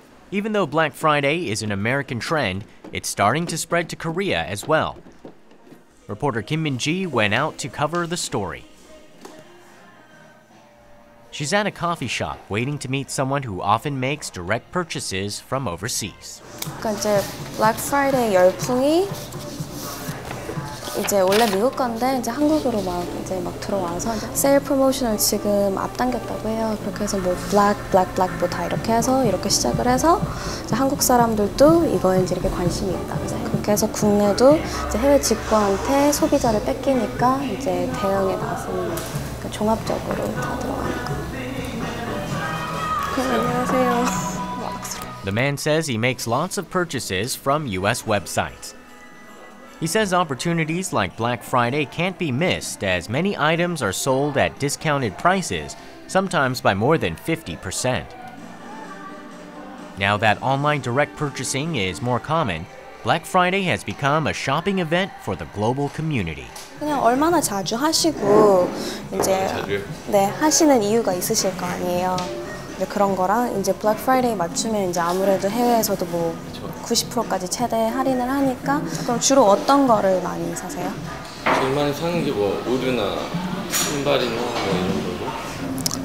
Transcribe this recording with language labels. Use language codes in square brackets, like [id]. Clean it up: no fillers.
[en] Even though Black Friday is an American trend, it's starting to spread to Korea as well. Reporter Kim Min-ji went out to cover the story. She's at a coffee shop waiting to meet someone who often makes direct purchases from overseas. [ko] 그러니까 이제 Black Friday 열풍이 이제 원래 미국 건데 이제 한국으로 막 들어와서 세일 프로모션을 지금 앞당겼다고 해요. 그렇게 해서 뭐 블랙 뭐 다 이렇게 해서 이렇게 시작을 해서 이제 한국 사람들도 이거에 이제 이렇게 관심이 있다. 그렇게 해서 국내도 이제 해외 직구한테 소비자를 뺏기니까 이제 대응에 나서는 그러니까 종합적으로 다 들어가는 거. 안녕하세요. [en] The man says he makes lots of purchases from US websites. He says opportunities like Black Friday can't be missed as many items are sold at discounted prices, sometimes by more than 50%. Now that online direct purchasing is more common, Black Friday has become a shopping event for the global community. [ko] 그냥 얼마나 자주 하시고 이제 네, 하시는 이유가 있으실 거 아니에요. 그런 거랑 이제 블랙 프라이데이 맞추면 이제 아무래도 해외에서도 뭐 90%까지 최대 할인을 하니까. 그럼 주로 어떤 거를 많이 사세요? 제일 많이 사는 게 뭐 의류나 신발이나 뭐 이런 거고.